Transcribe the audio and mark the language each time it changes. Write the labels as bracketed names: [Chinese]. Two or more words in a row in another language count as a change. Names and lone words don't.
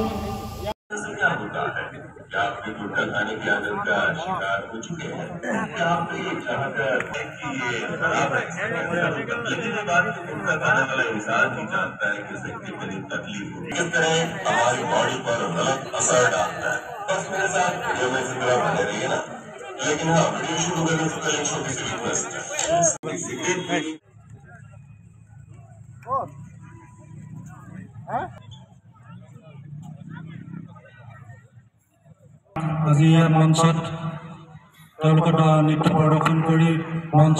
[Hindi] क्या होता है क्या आपने गुटखा खाने की आदत का शिकार हो चुके हैं क्या आपने ये चाहकर कि ये खराब है लेकिन ये बात तो गुटखा खाने वाला इंसान ही जानता है कि उसे कितनी तकलीफ होगी किस तरह हमारी बॉडी पर गलत असर डालता है। बस मेरे साथ वीडियो में जिक्र बने रहिए ना। लेकिन हाँ वीडियो शुरू करने से पहले छोटी सी रिक्वेस्ट है [Assamese] আজি ইয়াৰ মঞ্চত তেওঁলোকে নৃত্য প্ৰদৰ্শন কৰি মঞ্চ